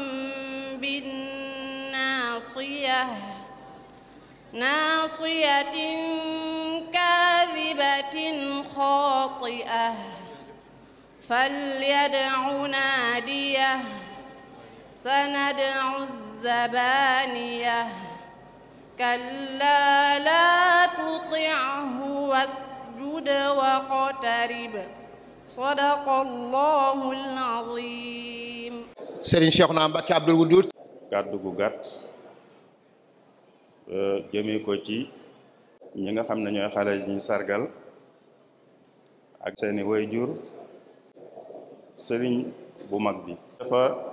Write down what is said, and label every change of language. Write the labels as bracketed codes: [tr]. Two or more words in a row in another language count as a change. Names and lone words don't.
[ar] بالناصية ناصية كاذبة خاطئة فليدع ناديه سندع الزبانية كلا لا تطعه واسجد واقترب صدق الله العظيم. Serigne Cheikhouna Mbacké Abdoul Wadoud. [wo] kàddu gu gàtt jëmee ko ci ñi nga xam ne ñooy xale yi ñu sargal ak seeni waajur sëriñ bu mag bi dafa